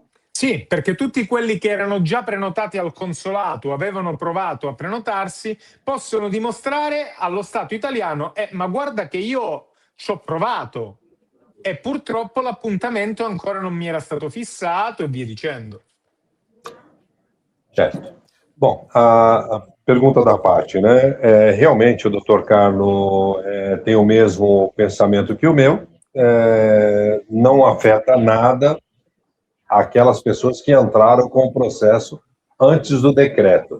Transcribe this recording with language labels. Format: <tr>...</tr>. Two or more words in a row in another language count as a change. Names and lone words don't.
<it>Sì, perché tutti quelli che erano già prenotati al consolato, avevano provato a prenotarsi, possono dimostrare allo Stato italiano, ma guarda che io ci ho provato e purtroppo l'appuntamento ancora non mi era stato fissato e via dicendo. Certo.</it> <pt>Bom, a pergunta da parte, né? Realmente o Dr. Carlo tem o mesmo pensamento que o meu, não afeta nada aquelas pessoas que entraram com o processo antes do decreto.</pt>